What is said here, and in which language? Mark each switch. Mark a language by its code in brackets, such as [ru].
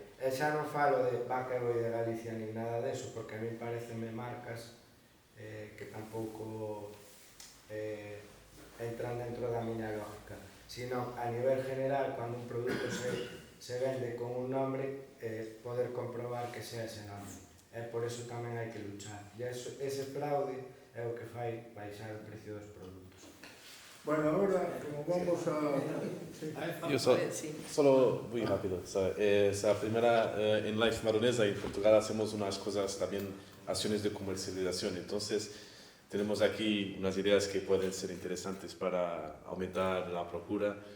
[gl] E xa non falo de vaca e boi de Galicia ni nada deso, porque a mí pareceme marcas que tampouco entran dentro da miña lógica, sino a nivel general, cando un produto se vende con un nombre, poder comprobar que sea ese nombre. E por eso tamén hai que luchar. E ese fraude é o que fai baixar o precio dos produtos. [es] Bueno, ahora, como vamos a... Yo solo muy rápido. Esa primera, en Life Maronesa en Portugal hacemos unas cosas también, acciones de comercialización. Entonces, tenemos aquí unas ideas que pueden ser interesantes para aumentar la procura.